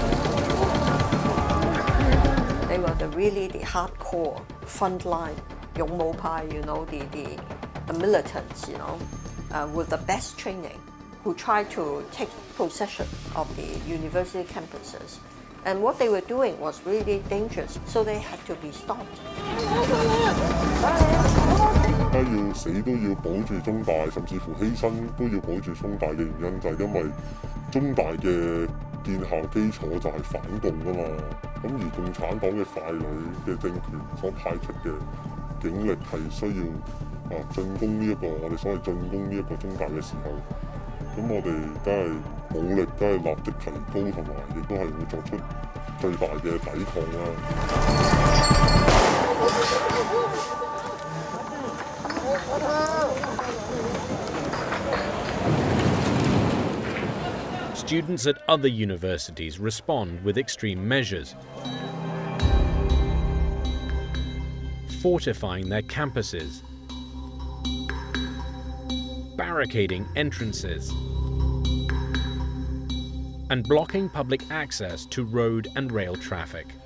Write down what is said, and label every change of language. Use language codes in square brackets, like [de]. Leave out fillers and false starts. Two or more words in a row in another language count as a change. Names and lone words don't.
[en] They were really the hardcore front line, 勇武派, the militants, with the best training, who tried to take possession of the university campuses. And what they were doing was really dangerous, so they had to be stopped. [yue] 要死都要保住中大，甚至乎犧牲都要保住中大嘅原因，就係因為中大嘅建校基礎就係反共㗎嘛。咁而共產黨嘅傀儡嘅政權所派出嘅警力係需要進攻呢一個我哋所謂進攻呢一個中大嘅時候，咁我哋梗係武力梗係立即提高，同埋亦都係會作出最大嘅抵抗啦。 [en] Students at other universities respond with extreme measures, fortifying their campuses, barricading entrances, and blocking public access to road and rail traffic.